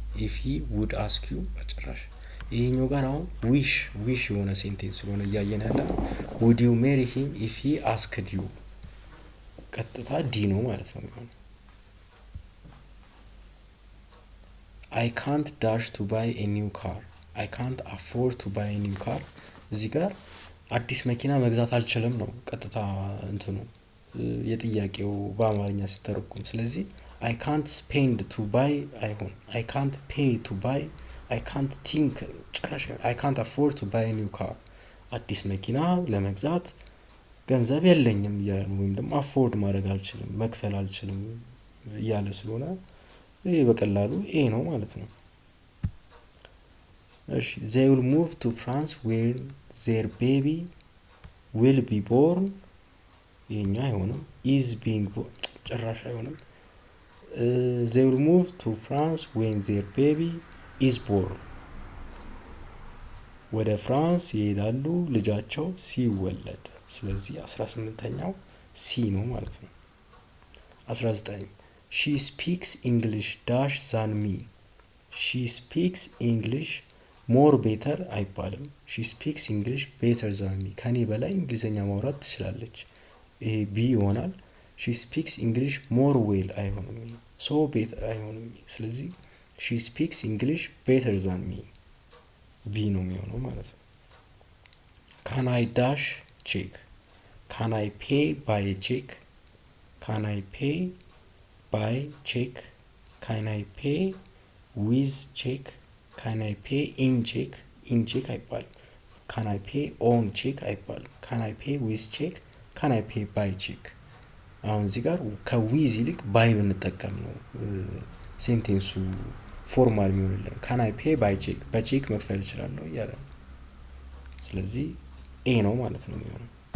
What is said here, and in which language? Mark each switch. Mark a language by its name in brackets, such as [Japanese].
[English] if he would ask you [Amharic] በጭራሽ ይሄኛው ጋር አሁን [English] wish [Amharic] የሆነ ሴንቴንስ ስለሆነ እያየን ያለ [English] would you marry him if he asked you [Amharic] ቀጥታ ዲ ነው ማለት ነው የሚሆነው። [English] I can't dash to buy a new car. I can't afford to buy a new car. [Amharic] እዚህ ጋር አዲስ መኪና መግዛት አልችልም ነው ቀጥታ እንትኑ የጥያቄው በአማርኛ ሲተረጎም። ስለዚህ [English] I can't spend to buy አይሆን I can't pay to buy I can't think ጭራሽ I can't afford to buy a new car [Amharic] አዲስ መኪና ለመግዛት ገንዘብ የለኝም እያለ ነው። ወይም ደግሞ አፎርድ ማድረግ አልችልም መክፈል አልችልም እያለ ስለሆነ ይሄ በቀላሉ ኤ ነው ማለት ነው። እሺ [English] they will move to France when their baby will be born. [Amharic] ይሄኛ አይሆንም [English] is being born [Amharic] ጭራሽ አይሆንም። [English] they will move to France when their baby is born. [Amharic] ወደ ፍራንስ ይሄዳሉ ልጃቸው ሲወለድ። ስለዚህ 18ኛው ሲ ነው ማለት ነው። 19 [English] she speaks English dash than me. she speaks English more better አይባልም። she speaks English better than me [Amharic] ከኔ በላይ እንግሊዘኛ ማውራት ትችላለች። ይሄ ቢ ይሆናል። [English] she speaks English more well አይሆንም። so better አይሆንም። [Amharic] ስለዚህ [English] she speaks English better than me [Amharic] ቢ ነው የሚሆነው ማለት ነው። [English] can I dash check. can I pay by a check. ካን አይ ፔይ ባይ ቼክ፣ ካን አይ ፔይ ዊዝ ቼክ፣ ካን አይ ፔይ ኢን ቼክ፣ ኢን ቼክ አይባልም። ካን አይ ፔይ ኦን ቼክ አይባልም። ካን አይ ፔይ ዊዝ ቼክ፣ ካን አይ ፔይ ባይ ቼክ። አሁን እዚህ ጋር ከዊዝ ይልቅ ባይ ብንጠቀም ነው ሴንቴንሱ ፎርማል የሚሆንልን። ካን አይ ፔይ ባይ ቼክ፣ በቼክ መክፈል እችላለሁ እያለ ነው። ስለዚህ ኤ ነው ማለት ነው የሚሆነው።